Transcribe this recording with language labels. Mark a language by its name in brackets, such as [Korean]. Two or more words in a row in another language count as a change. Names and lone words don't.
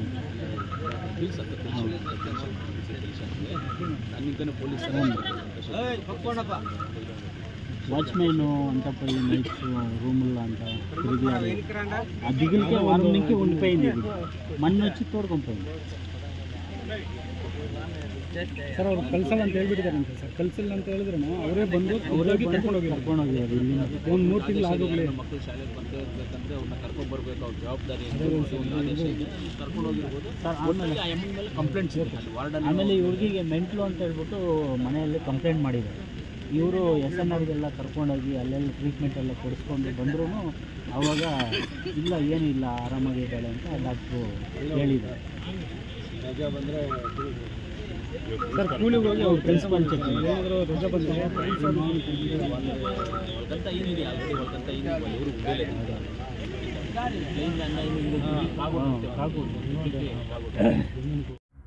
[Telugu] తెలుసు దానికనే పోలీస్ వాచ్మెన్ అంతా పోయి నైట్స్ రూముల్లో అంతా తిరిగి ఆ దిగులకే వారం నుంచి ఉండిపోయింది ఇది మొన్న వచ్చి ತೋಡ್ಕೊಂಡು పోయింది [Kannada] ಸರ್ ಅವ್ರು ಕಲ್ಸಲ್ಲ ಅಂತ ಹೇಳ್ಬಿಟ್ಟಿದ್ದಾರೆ ಸರ್ ಕಲ್ಸಲ್ಲ ಅಂತ ಹೇಳಿದ್ರು ಅವರೇ ಬಂದು ಕರ್ಕೊಂಡು ಹೋಗಿದ್ದಾರೆ ಇಲ್ಲಿ ಒಂದು 3 ತಿಂಗಳು ಆಗೋಗ್ಲಿ ಮಕ್ಕಳು ಶಾಲೆಗೆ ಬರ್ಬೇಕಂದ್ರೆ ಅವ್ರನ್ನ ಕರ್ಕೊಂಡು ಬರಬೇಕು ಅವ್ರ ಜವಾಬ್ದಾರಿ ಕರ್ಕೊಂಡು ಹೋಗಿರ್ಬೋದು ಸರ್ ಆಮೇಲೆ ಕಂಪ್ಲೇಂಟ್ಸ್ ಇರುತ್ತೆ ವಾರ್ಡನ್ ಆಮೇಲೆ ಈ ಹುಡುಗಿಗೆ ಮೆಂಟ್ಲು ಅಂತ ಹೇಳ್ಬಿಟ್ಟು ಮನೆಯಲ್ಲಿ ಕಂಪ್ಲೇಂಟ್ ಮಾಡಿದ್ದಾರೆ ಇವರು SNRಗೆಲ್ಲ ಕರ್ಕೊಂಡೋಗಿ ಅಲ್ಲೆಲ್ಲ ಟ್ರೀಟ್ಮೆಂಟ್ ಎಲ್ಲ ಕೊಡಿಸ್ಕೊಂಡು ಬಂದ್ರೂ ಆವಾಗ ಇಲ್ಲ ಏನಿಲ್ಲ ಆರಾಮಾಗಿದ್ದಾಳೆ ಅಂತ ಡಾಕ್ಟ್ರು ಹೇಳಿದ್ದಾರೆ ರಜಾ ಬಂದರೆ ಸರ್ ಕೂಲಿಗೆ ಹೋಗಿ ಅವ್ರು ಪ್ರಿನ್ಸಿಪಲ್ ಚೆಕ್ ಏನಾದರೂ ರಜಾ ಬಂದರೆ [Telugu] వాళ్ళకంత అయింది ఆల్రెడీ వాళ్ళకంత అయింది వాళ్ళు ఎవరు ఉండలేదు కాకూడదు